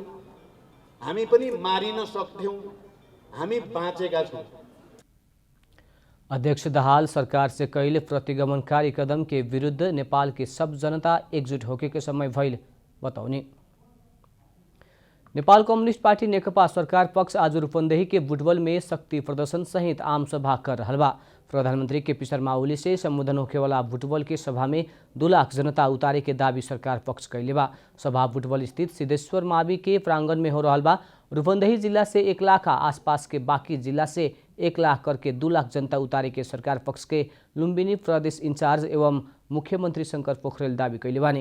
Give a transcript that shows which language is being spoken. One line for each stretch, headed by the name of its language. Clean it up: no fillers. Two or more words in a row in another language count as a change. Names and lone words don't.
Nepali: हामी पनि मारिन सक्थ्यौं, हामी बाँचेका छौं।
Bhojpuri: अध्यक्ष दाहाल सरकार से कैले प्रतिगमनकारी कदम के विरुद्ध नेपाल के सब जनता एकजुट होके के समय भइल बताउने। नेपाल कम्युनिस्ट पार्टी नेकपा सरकार पक्ष आज रूपंदेही के बुटवल में शक्ति प्रदर्शन सहित आम सभा कर रहल बा। प्रधानमंत्री केपी शर्मा ओली से संबोधन होखे वाला बुटवल के सभा में 2 लाख जनता उतारे के दावी सरकार पक्ष कैले बा। सभा बुटवल स्थित सिद्धेश्वर मावी के प्रांगण में हो रहल बा। रूपंदेही जिला से 1 लाख आसपास के बाकी जिला से 1 लाख करके 2 लाख जनता उतारे के सरकार पक्ष के लुम्बिनी प्रदेश इंचार्ज एवं मुख्यमंत्री शंकर पोखरेल दावी कैले बानी।